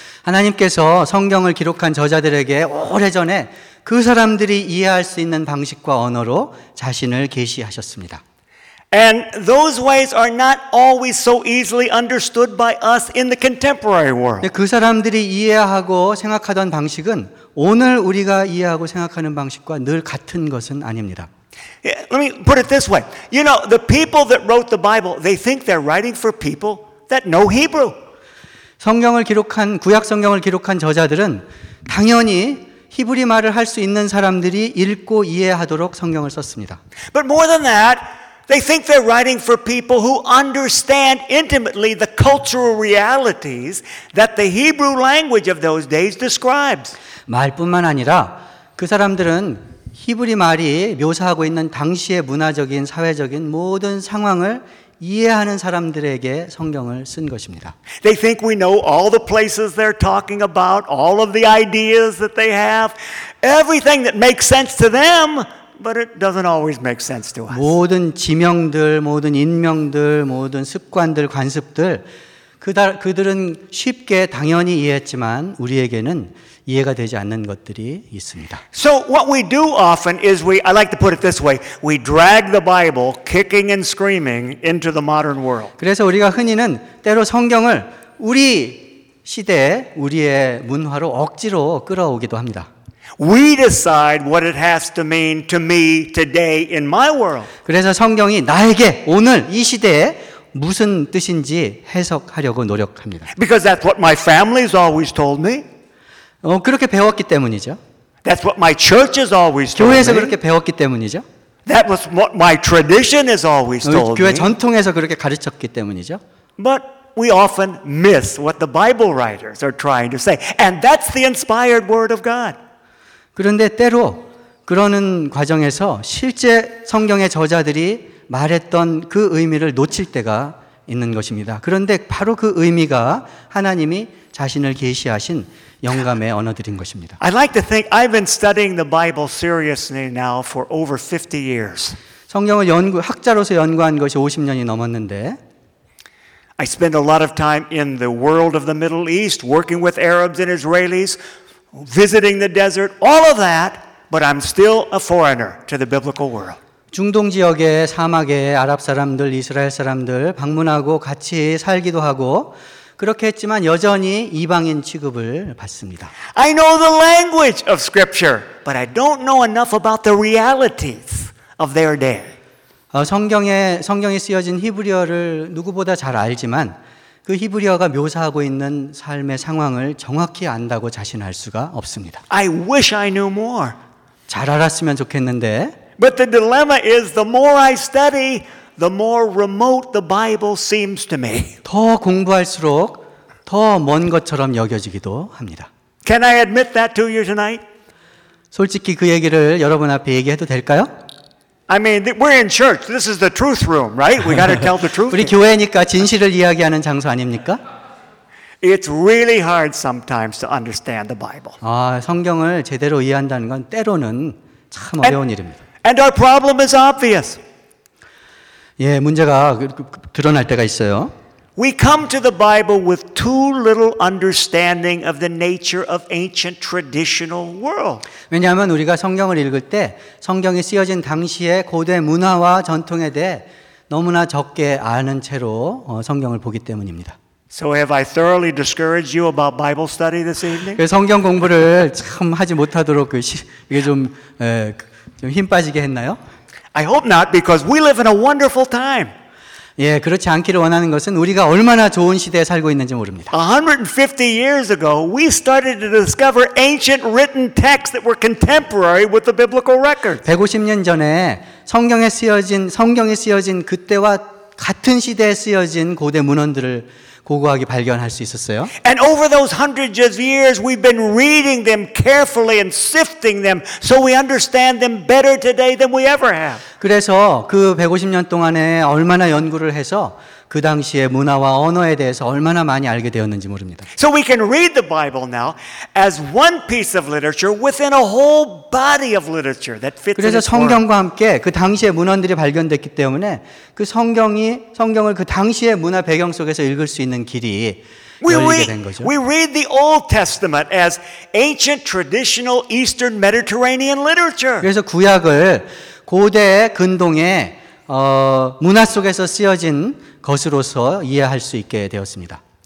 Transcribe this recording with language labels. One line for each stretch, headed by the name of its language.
Korean: 하나님께서 성경을 기록한 저자들에게 오래전에 그 사람들이 이해할 수 있는 방식과 언어로 자신을 계시하셨습니다.
English: And those ways are not always so easily understood by us in the contemporary world.
Korean: 그 사람들이 이해하고 생각하던 방식은 오늘 우리가 이해하고 생각하는 방식과 늘 같은 것은 아닙니다.
English: Let me put it this way. You know, the people that wrote the Bible, they think they're writing for people that know Hebrew.
Korean: 성경을 기록한 구약 성경을 기록한 저자들은 당연히 히브리 말을 할 수 있는 사람들이 읽고 이해하도록 성경을 썼습니다.
English: But more than that, they think they're writing for people who understand intimately the cultural realities that the Hebrew language of those days describes.
Korean: 말뿐만 아니라 그 사람들은 히브리 말이 묘사하고 있는 당시의 문화적인 사회적인 모든 상황을 이해하는 사람들에게 성경을 쓴 것입니다.
English: They think we know all the places they're talking about, all of the ideas that they have, everything that makes sense to them, but it doesn't always make sense to us.
Korean: 모든 지명들, 모든 인명들, 모든 습관들, 관습들 그들은 쉽게 당연히 이해했지만 우리에게는 이해가 되지 않는 것들이 있습니다.
English: So what we do often is I like to put it this way, we drag the Bible kicking and screaming into the modern world.
Korean: 그래서 우리가 흔히는 때로 성경을 우리 시대, 우리의 문화로 억지로 끌어오기도 합니다.
English: We decide what it has to mean to me today in my world.
Korean: 그래서 성경이 나에게 오늘 이 시대에 무슨 뜻인지 해석하려고 노력합니다.
English: Because that's what my family's always told me.
Korean: 그렇게 배웠기 때문이죠.
English: That's what my church has always told me.
Korean: 교회에서 그렇게 배웠기 때문이죠.
English: That was what my tradition has always told me.
Korean: 교회 전통에서 그렇게 가르쳤기 때문이죠.
English: But we often miss what the Bible writers are trying to say, and that's the inspired word of God.
Korean: 그런데 때로 그러는 과정에서 실제 성경의 저자들이 말했던 그 의미를 놓칠 때가 있는 것입니다. 그런데 바로 그 의미가 하나님이 자신을 계시하신 영감의 언어들인 것입니다.
English: I like to think I've been studying the Bible seriously now for over 50 years.
Korean: 성경을 학자로서 연구한 것이 50년이 넘었는데
English: I spend a lot of time in the world of the Middle East working with Arabs and Israelis visiting the desert all of that but I'm still a foreigner to the biblical world.
Korean: 중동 지역의 사막에 아랍 사람들, 이스라엘 사람들 방문하고 같이 살기도 하고 그렇게 했지만 여전히 이방인 취급을 받습니다.
English: I know the language of scripture, but I don't know enough about the realities of their day.
Korean: 성경에 쓰여진 히브리어를 누구보다 잘 알지만 그 히브리어가 묘사하고 있는 삶의 상황을 정확히 안다고 자신할 수가 없습니다.
English: I wish I knew more.
Korean: 잘 알았으면 좋겠는데
English: But the dilemma is the more I study, the more remote the Bible seems to me.
Korean: 더 공부할수록 더 먼 것처럼 여겨지기도 합니다.
English: Can I admit that to you tonight?
Korean: 솔직히 그 얘기를 여러분 앞에 얘기해도 될까요?
English: I mean, we're in church. This is the truth room, right? We got to tell the truth.
Korean: 우리 교회니까 진실을 이야기하는 장소 아닙니까?
English: It's really hard sometimes to understand the Bible.
Korean: 아, 성경을 제대로 이해한다는 건 때로는 참 어려운 일입니다.
English: And our problem is obvious.
Korean: 예, 문제가 드러날 때가 있어요.
English: We come to the Bible with too little understanding of the nature of ancient traditional world.
Korean: 왜냐하면 우리가 성경을 읽을 때 성경이 쓰여진 당시의 고대 문화와 전통에 대해 너무나 적게 아는 채로 성경을 보기 때문입니다.
English: So have I thoroughly discouraged you about Bible study this evening?
Korean: 성경 공부를 참 하지 못하도록 이게 좀 힘 빠지게 했나요?
English: I hope not, because we live in a wonderful time.
Korean: 예, 그렇지 않기를 원하는 것은 우리가 얼마나 좋은 시대에 살고 있는지 모릅니다.
English: 150 years ago, we started to discover ancient written texts that were contemporary with the biblical record.
Korean: 150년 전에 성경에 쓰여진 그때와 같은 시대에 쓰여진 고대 문헌들을 고고하게 발견할 수 있었어요.
English: And over those hundreds of years, we've been reading them carefully and sifting them so we understand them better today than we ever have.
Korean: 그래서 그 150년 동안에 얼마나 연구를 해서 그 당시의 문화와 언어에 대해서 얼마나 많이 알게 되었는지 모릅니다.
English: So we can read the Bible now as one piece of literature within a whole body of literature that fits.
Korean: 그래서 성경과 함께 그 당시의 문헌들이 발견됐기 때문에 그 성경을 그 당시의 문화 배경 속에서 읽을 수 있는 길이 열리게 된 거죠.
English: We read the Old Testament as ancient traditional Eastern Mediterranean literature.
Korean: 그래서 구약을 고대 근동의 문화 속에서 쓰여진 것으로서 이해할 수 있게 되었습니다.